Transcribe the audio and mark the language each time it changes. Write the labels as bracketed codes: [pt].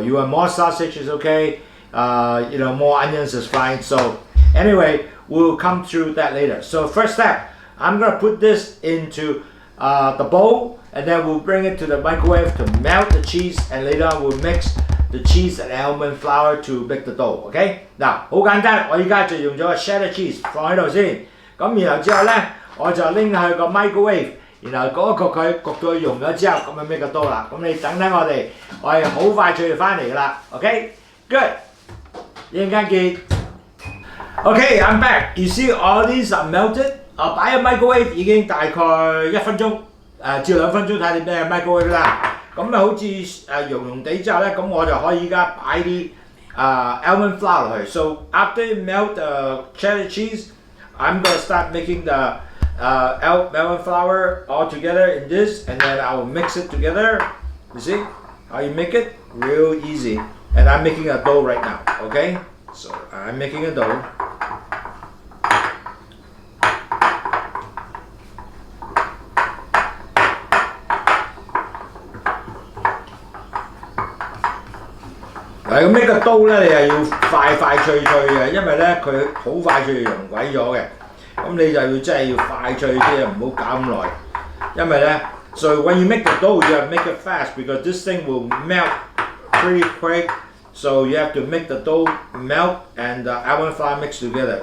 [en] You want more sausages, okay? You know, more onions is fine. So. Anyway, we'll come through that later. So first step, I'm going to put this into the bowl, and then we'll bring it to the microwave to melt the cheese, and later on we'll mix the cheese and almond flour to make the dough. Okay? [yue] 嗱，好簡單，我而家就用咗個 cheddar cheese 放喺度先，咁然後之後咧，我就拎去個 microwave， 然後焗一焗佢，焗到佢溶咗之後，咁就 make 個 dough 啦。咁你等等我哋好快脆就翻嚟㗎啦。 [en] OK? Good. [yue] 一陣間見。 [en] Okay, I'm back. You see all these are melted. [yue] 擺喺 microwave 已經大概1分鐘至2分鐘，睇你咩 microwave 啦。咁啊好似溶地之後咧，咁我就可以而家擺啲almond flour 落去。 [en] So after you melt the cheddar cheese, I'm gonna start making the almond flour all together in this, and then I will mix it together. You see how you make it? Real easy. And I'm making a dough right now. Okay, so I'm making a dough. [yue] 咁呢個刀咧，你係要快脆嘅，因為咧佢好快脆就溶鬼咗嘅。咁你就要真係要快脆啲啊，唔好搞咁耐。因為咧 [en] ，so when you make the dough, you have to make it fast because this thing will melt pretty quick. So you have to make the dough melt and the almond flour mix together.